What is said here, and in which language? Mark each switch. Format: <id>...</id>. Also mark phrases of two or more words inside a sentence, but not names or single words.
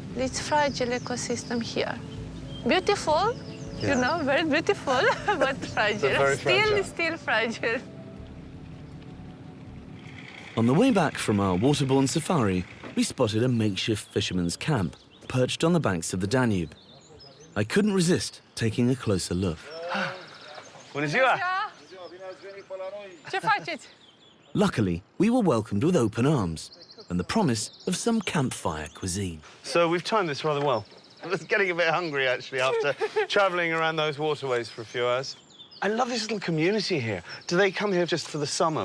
<en>It's fragile ecosystem here. Beautiful, you know, very beautiful, but fragile. But very fragile. Still fragile. On the way back from our waterborne safari, we spotted a makeshift fisherman's camp perched on the banks of the Danube. I couldn't resist taking a closer look.</en> <ro>Bună ziua! Ce faceți?</ro> <en>Luckily, we were welcomed with open arms and the promise of some campfire cuisine. So we've timed this rather well. I was getting a bit hungry, actually, after travelling around those waterways for a few hours. I love this little community here. Do they come here just for the summer?</en>